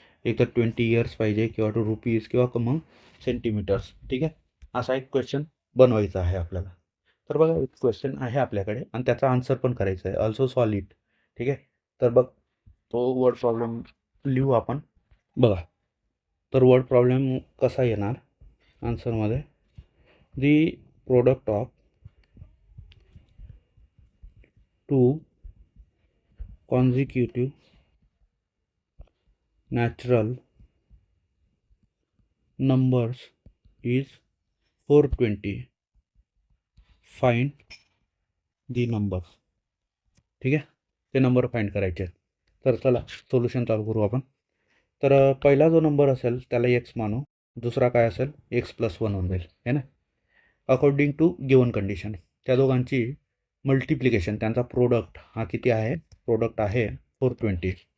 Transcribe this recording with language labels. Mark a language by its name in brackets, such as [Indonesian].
[Marathi] एक तर 20 इयर्स पाहिजे किंवा रुपीज किंवा मग सेंटीमीटर्स. ठीक आहे. असा एक क्वेश्चन बनवायचा आहे आपल्याला. तर बघा एक क्वेश्चन आहे आपल्याकडे आणि त्याचा आन्सर पण करायचा आहे, [English] Also solve it. [Marathi] ठीक आहे. तर बघ तो वर्ड प्रॉब्लेम लिहू आपण. बघा तर वर्ड प्रॉब्लेम कसा येणार आन्सरमध्ये, [English] the product of two consecutive natural numbers is 420. find the numbers. [Marathi] ठीक आहे. ते नंबर फाइंड करायचे. तर चला सोल्युशन चालू करू आपण. तर पहिला जो नंबर असेल त्याला एक्स मानू, दुसरा काय असेल x+1 होऊन जाईल है ना. अकॉर्डिंग टू गिवन कंडिशन त्या दोघांची मल्टिप्लिकेशन त्यांचा प्रोडक्ट हा किती आहे, प्रोडक्ट आहे 420.